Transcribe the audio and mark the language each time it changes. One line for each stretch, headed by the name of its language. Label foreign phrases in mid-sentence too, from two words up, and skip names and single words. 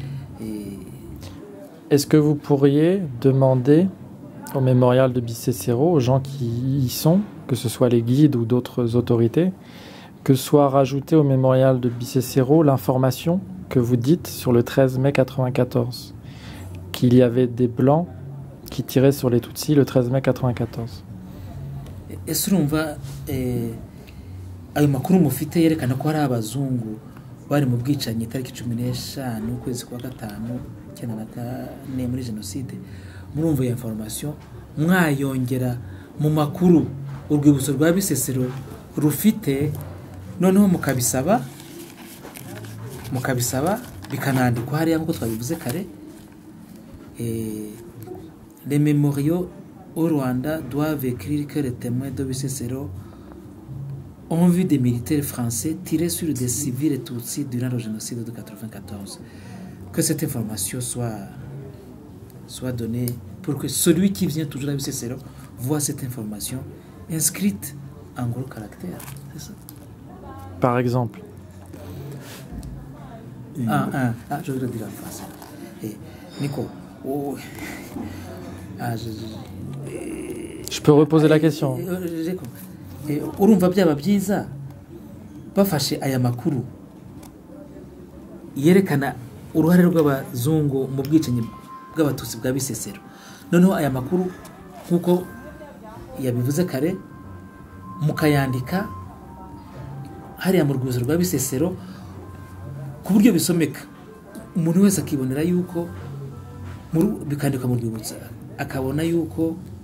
French: Est-ce que vous pourriez demander au mémorial de Bicécéro, aux gens qui y sont, que ce soit les guides ou d'autres autorités, que soit rajoutée au mémorial de Bicécéro l'information que vous dites sur le 13 mai 94, qu'il y avait des Blancs qui tiraient sur les Tutsis le 13 mai 94.
Kinyarwanda: ese urumva ayo makuru mufite yerekana ko hari abazungu bari mu bwicanyi tariki 15 ukwezi kwa gatanu 1994 muri jenoside? Murumva iyo information mwayongera mu makuru urwibutso rwa Bisesero rufite, noneho mukabisaba bikanandikwa hariya nk'uko twabivuze kare.
French: Les mémoriaux au Rwanda doivent écrire que les témoins de Bisesero ont vu des militaires français tirer sur des civils tutsis durant le génocide de 1994. Que cette information soit donnée pour que celui qui vient toujours à Bisesero voit cette information inscrite en gros caractères. C'est ça. Par exemple. Je voudrais dire en français. Nico, je peux reposer la question.
Kinyarwanda: Urumva byaba byiza bafashe aya makuru yerekana uruhare rw'abazungu mu bwicanyi bw'abatutsi bwa Bisesero, noneho aya makuru nk'uko yabivuze kare mukayandika hariya mu rwibutso rwa Bisesero ku buryo bisomeka, umuntu wese akibonera yuko bikandikwa mu rwibutso akabona yuko